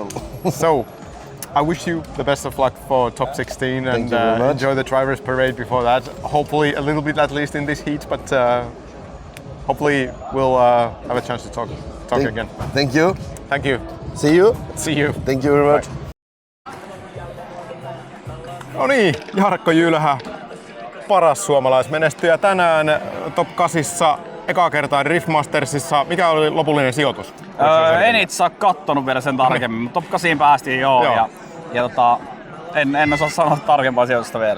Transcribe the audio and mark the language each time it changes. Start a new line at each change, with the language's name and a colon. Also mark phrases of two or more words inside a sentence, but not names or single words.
English: So, I wish you the best of luck for top 16 and enjoy the drivers' parade before that. Hopefully a little bit at least in this heat, but hopefully we'll have a chance to talk again. Thank you. Thank you. See you. See you. Thank you very much. Bye.
Finnish: No niin, Jarkko Jylhä, paras suomalaismenestyjä tänään top 8 ekaa kertaa Driftmastersissa. Mikä oli lopullinen sijoitus? En itse ole kattonut vielä sen tarkemmin, mutta top 8 päästiin ja en osaa sanoa tarkempaa sijoitusta vielä.